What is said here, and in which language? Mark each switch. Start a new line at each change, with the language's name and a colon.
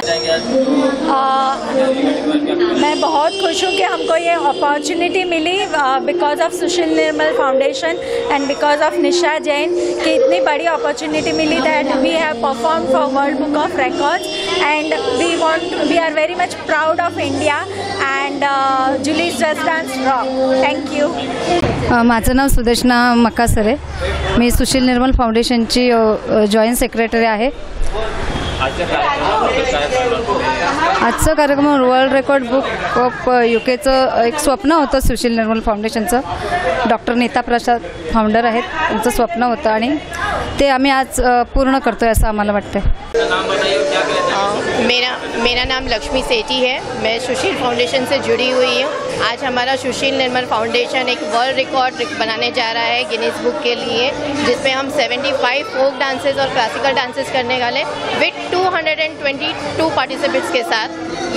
Hindi: मैं बहुत खुश हूँ कि हमको ये
English: opportunity मिली because of Sushil Nirmal foundation and because of Nisha Jain,
Hindi: कि इतनी बड़ी
English: Opportunity मिली that we have perform for world book of records and we are very much proud of India and Julie's just dance rock. Thank you.
Marathi: माझं नाव Sudarshana Makassar आहे, मी सुशील निर्मल फाउंडेशनची joint secretary आहे। आजचा कार्यक्रम world record book of यूकेचं एक स्वप्न होतं सुशील निर्मल फाउंडेशनचं। Doctor Nita प्रसाद founder आहेत, त्यांचं स्वप्न होतं आणि ते आम्ही आज पूर्ण करतोय असं आम्हाला वाटतं।
Hindi: मेरा नाम लक्ष्मी सेठी है, मैं सुशील फाउंडेशन से जुड़ी हुई हूँ। आज हमारा सुशील निर्मल फाउंडेशन एक वर्ल्ड रिकॉर्ड बनाने जा रहा है गिनीज बुक के लिए, जिसमें हम 75 फोक डांसेस और क्लासिकल डांसेस करने वाले विथ 222 पार्टिसिपेंट्स के साथ।